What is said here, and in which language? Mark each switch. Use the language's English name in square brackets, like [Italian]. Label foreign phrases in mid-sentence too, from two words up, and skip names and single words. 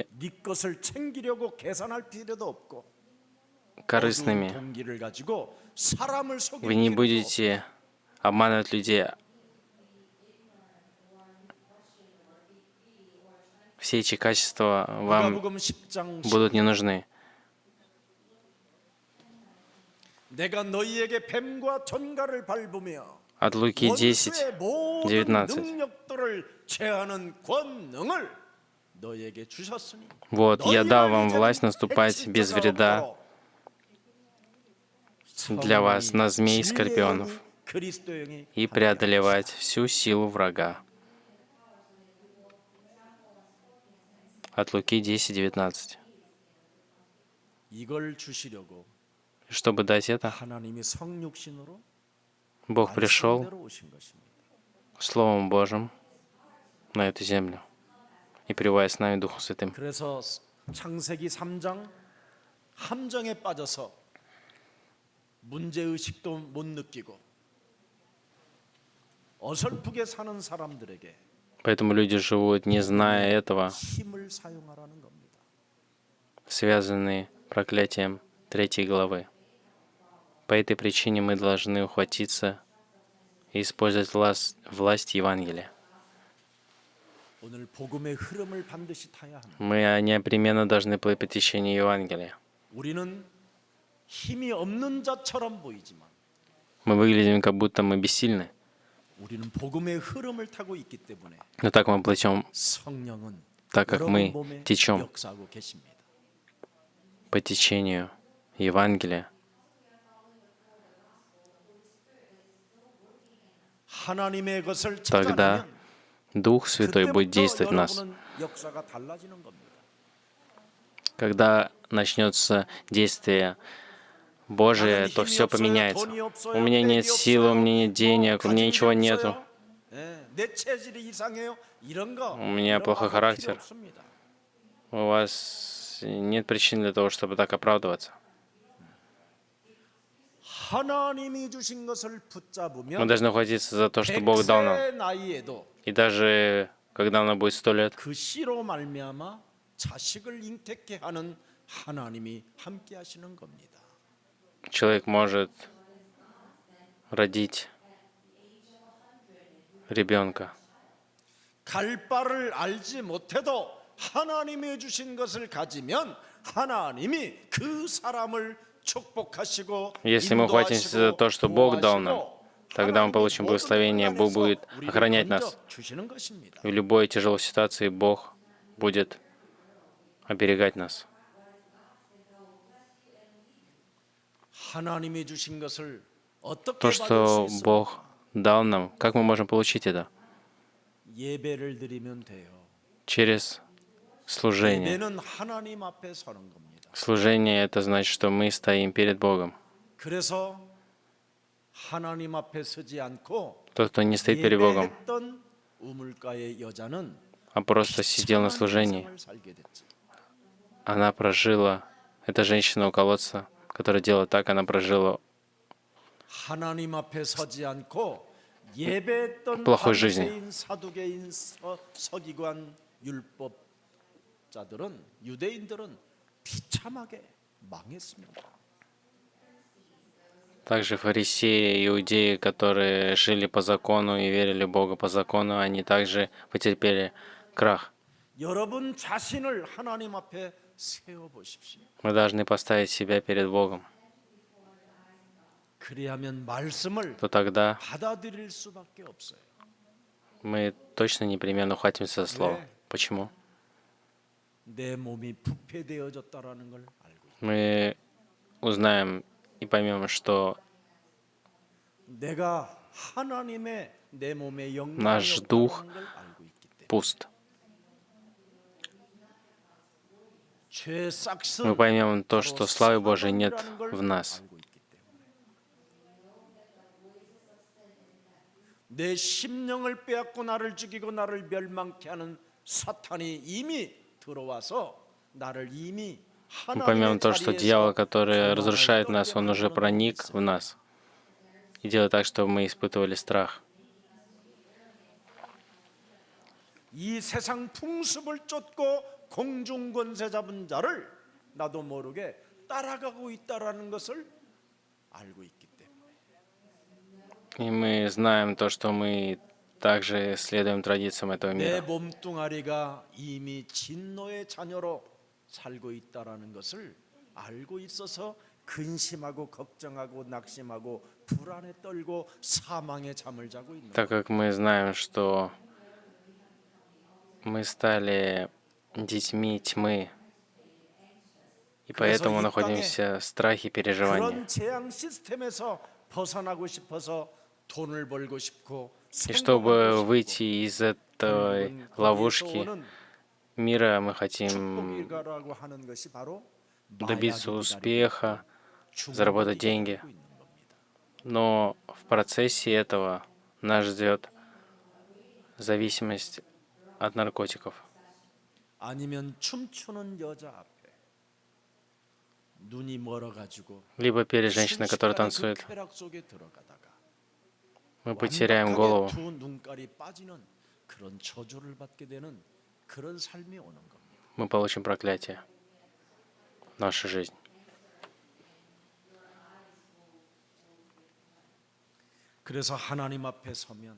[Korean] 네 것을 챙기려고 계산할 필요도 없고 [Russian] корыстными, [Korean] 어두운 동기를 가지고 사람을 속일 [Russian] вы не [Korean] 필요도 없고 [Russian] будете обманывать людей. Все эти качества вам [Korean] 누가복음 10장 [Russian] будут не нужны. [Korean] 내가 너희에게 뱀과 전갈을 밟으며 [Russian] От Луки 10, [Korean] 원수의 모든 [Russian] 19. [Korean] 능력들을 제하는 권능을 너희에게 주셨으니 [Russian] Вот, я дал вам [Korean] 너희를 [Russian] власть [Korean] 이제는 [Russian] наступать [Korean] 해칠 [Russian] без [Korean] 자가 [Russian] вреда [Korean] 없도록 [Russian] для вас на [Korean] 진리의 [Russian] змей и скорпионов [Korean] 영이 그리스도의 영이 [Russian] и преодолевать всю силу врага. От Луки 10:19. [Korean] 이걸 주시려고 [Russian] Чтобы дать это, [Korean] 하나님이 성육신으로 [Russian] Бог пришел [Korean] 말씀대로 오신 것입니다. [Russian] Словом Божьим, на эту землю и пребывая с нами Духом Святым. [Korean] 그래서 창세기 3장 함정에 빠져서 문제의식도 못 느끼고 어설프게 사는 사람들에게 [Russian] Поэтому люди живут, не зная этого, [Korean] 힘을 사용하라는 겁니다. [Russian] связанные проклятием 3 главы. По этой причине мы должны ухватиться и использовать власть Евангелия. [Korean] 오늘 복음의 흐름을 반드시 타야 합니다. [Russian] Мы непременно должны плыть по течению Евангелия. [Korean] 우리는 힘이 없는 자처럼 보이지만 [Russian] Мы выглядим, как будто мы бессильны, [Korean] 우리는 복음의 흐름을 타고 있기 때문에 [Russian] но так мы плывем, [Korean] 성령은 [Russian] так как [Korean] 여러분 [Russian] мы [Korean] 몸에 [Russian] течем [Korean] 역사하고 계십니다. [Russian] по течению Евангелия. [Korean] 하나님의 것을 [Russian] Тогда [Korean] 찾아내면 [Russian] Дух Святой будет [Korean] 그때부터 [Russian] действовать в нас. [Korean] 여러분은 역사가 달라지는 겁니다. [Russian] Когда начнется действие Божие, то все поменяется. У меня нет силы, у меня нет денег, у меня ничего нету. [Korean] 내 체질이 이상해요. 이런 거. [Russian] У меня плохой характер. У вас нет причин для того, чтобы так оправдываться. [Korean] 하나님이 주신 것을 [Russian] Мы [Korean] 붙잡으면 [Russian] должны ухватиться за то, что Бог дал нам. [Korean] 100세 나이에도 [Russian] И даже когда нам будет 100 лет, [Korean] 그 씨로 말미암아 자식을 잉태케 하는 하나님이 함께 하시는 겁니다. [Russian] человек может родить ребенка. [Korean] 갈 바를 알지 못해도 하나님이 주신 것을 가지면 하나님이 그 사람을 축복하시고 [Russian] Если мы ухватимся за то, что Бог дал нам, тогда мы получим благословение, Бог будет охранять нас. В любой тяжелой ситуации Бог будет оберегать нас. [Korean] 하나님이 주신 것을 어떻게 [Russian] То, [Korean] 받을 [Russian] что [Korean] 수 있습니까? [Russian] Бог дал нам, как мы можем получить это? [Korean] 예배를 드리면 돼요. [Russian] Через служение. [Korean] 예배는 하나님 앞에 서는 겁니다. [Russian] Служение — это значит, что мы стоим перед Богом. [Korean] 그래서 하나님 앞에 서지 않고 [Russian] Тот, кто не стоит перед Богом, [Korean] 예배했던 우물가의 여자는 [Russian] а просто сидел на [Korean] 비참한 [Russian] служении, [Korean] 인생을 살게 됐지. [Russian] она прожила, эта женщина у колодца, которая делала так, она прожила [Korean] 하나님 앞에 서지 않고 예배했던 [Russian] плохой жизни. [Korean] 바리새인, 사두개인, 서기관, 율법자들은 유대인들은 비참하게 망했습니다. [Russian] Также фарисеи, иудеи, которые жили по закону и верили в Бога по закону, они также потерпели крах. [Korean] 여러분 자신을 하나님 앞에 세워 보십시오. [Russian] Мы должны поставить себя перед Богом. [Korean] 그리하면 말씀을 [Russian] То тогда [Korean] 받아들일 수밖에 없어요. [Russian] мы точно непременно ухватимся за Слово. [Korean] 네. [Russian] Почему? [Korean] 내 몸이 부패되어졌다라는 걸 알고 있다. [Russian] Мы узнаем и поймем, что [Korean] 내가 하나님의 내 몸의 영광이 [Russian] Наш дух [Korean] 없다는 걸 알고 있기 때문에 [Russian] пуст. [Korean] 죄 싹슨 [Russian] Мы поймем то, что славы Божией нет [Korean] 사단이라는 걸 [Russian] в нас. [Korean] 알고 있기 때문에 내 심령을 빼앗고 나를 죽이고 나를 멸망케 하는 사탄이 이미 들어와서 나를 이미 [Russian] Мы поймем [Korean] 하나님의 [Russian] то, что дьявол, [Korean] 자리에서 [Russian] который [Korean] 가만히 [Russian] разрушает нас, он уже [Korean] 떨게 [Russian] проник [Korean] 만드는 [Russian] в нас и делает так, чтобы мы испытывали страх. [Korean] 이 세상 풍습을 쫓고 공중 권세 잡은 자를 나도 모르게 따라가고 있다라는 것을 알고 있기 때문에 [Russian] И мы знаем то, что мы также следуем традициям этого [Korean] 내 [Russian] мира. [Korean] 몸뚱아리가 이미 진노의 자녀로 살고 있다라는 것을 알고 있어서 근심하고 걱정하고 낙심하고 불안에 떨고 사망의 잠을 자고 있는 [Russian] Так [Korean] 거예요. [Russian] как мы знаем, что мы стали детьми тьмы, и поэтому находимся в страхе и переживании. [Korean] 그런 재앙 시스템에서 벗어나고 싶어서 돈을 벌고 싶고 [Russian] И чтобы [Korean] 성공하고 [Russian] выйти из этой [Korean] 싶고 [Russian] ловушки [Korean] 거기에서 오는 [Russian] мира, мы хотим [Korean] 축복이라고 하는 것이 바로 [Russian] добиться [Korean] 마약이 [Russian] успеха, [Korean] 기다리고 [Russian] заработать [Korean] 중독이 [Russian] деньги. [Korean] 기다리고 있는 겁니다. [Russian] Но в процессе этого нас ждет зависимость от наркотиков. [Korean] 아니면 춤추는 여자 앞에 눈이 멀어가지고 [Russian] Либо перед женщиной, которая [Korean] 순식간에 그 [Russian] танцует, [Korean] 쾌락 속에 들어가다가 [Russian] мы потеряем [Korean] 완벽하게 [Russian] голову. [Korean] 두 눈깔이 빠지는 그런 저주를 받게 되는 그런 삶이 오는 겁니다. [Russian] Мы получим проклятие в нашу жизнь. [Korean] 그래서 하나님 앞에 서면